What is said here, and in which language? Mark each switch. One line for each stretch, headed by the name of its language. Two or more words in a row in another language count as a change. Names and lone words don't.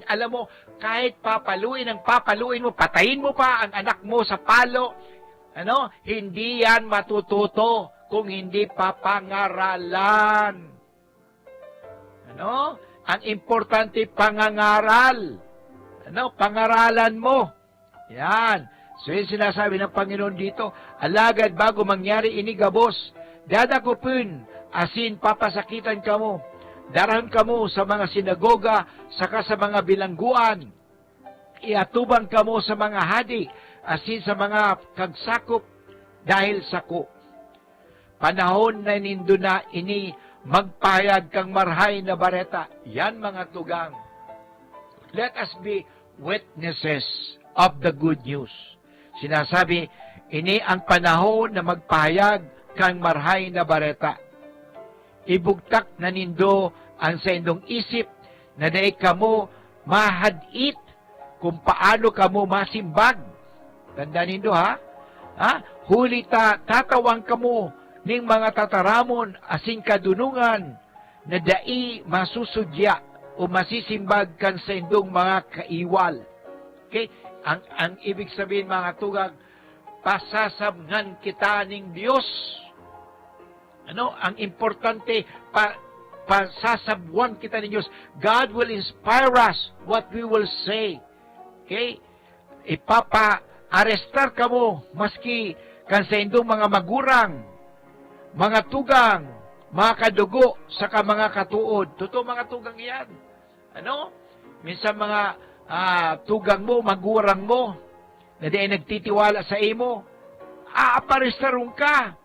Filipino: Alam mo, kahit papaluin mo, patayin mo pa ang anak mo sa palo, hindi yan matututo kung hindi papangaralan. Ang importante, pangangaral. Pangaralan mo. Yan. So, yung sinasabi ng Panginoon dito,
Bikol: alagad bago mangyari inigabos, dadakupin, asin papasakitan kamo. Darahan kamo sa mga sinagoga, saka sa mga bilangguan. Iatubang kamo sa mga hadi, asin sa mga kagsakop, dahil sako. Panahon na nindo na ini, magpahayag kang marhay na bareta. Yan mga tugang.
English: Let us be witnesses of the good news.
Bikol: Sinasabi, ini ang panahon na magpahayag kang marhay na bareta. Ibugtak na nindo ang sa indong isip na daig kamo mahadit kung paano kamo masimbag. Tanda nindo huli tatawang kamo ning mga tataramon asing kadunungan na dai masusudya o masisimbag kan sa indong mga kaiwal. Okay?
Filipino: Ang ibig sabihin mga tugag, pasasabngan kita ning Diyos. Ang importante, pasasabuan kita ng Diyos.
English: God will inspire us what we will say. Okay?
Bikol: Ipapa-arestar ka mo, maski kan sa indong mga magurang, mga tugang, mga kadugo, saka mga katuod. Totoo mga tugang yan. Minsan mga tugang mo, magurang mo, na di ay nagtitiwala sa imo, aaparestarong ka.